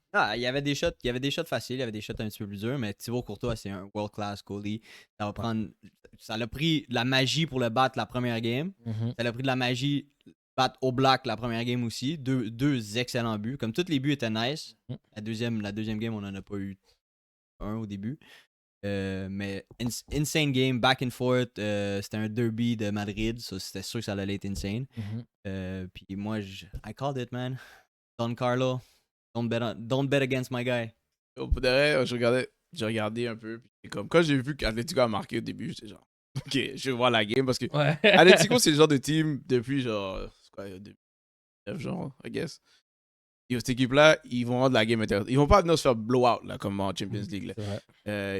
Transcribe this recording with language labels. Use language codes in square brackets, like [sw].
[fr] Ah, il y avait des shots faciles, il y avait des shots un petit peu plus durs, mais Thibaut Courtois, c'est un [en] world-class goalie. [fr] Ça l'a pris de la magie pour le battre la première game. Ça l'a pris de la magie battre Oblak la première game aussi. Deux excellents buts. Comme tous les buts étaient nice. La deuxième game, on n'en a pas eu un au début. [en] Mais insane game, back and forth. [fr] C'était un derby de Madrid. C'était sûr que ça allait être insane. Puis moi, [en] I called it, man. Don Carlo, don't bet against my guy. [fr] Pour de vrai, j'ai regardé un peu. Puis comme, quand j'ai vu qu'Atletico a marqué au début, j'étais genre, OK, je vais voir la game parce que Atletico, c'est le genre de team depuis genre, c'est quoi, 2009, genre, [en] I guess. [fr] Et cette équipe-là, ils vont avoir de la game intéressante. Ils vont pas venir se faire blowout là, comme en Champions League. Là.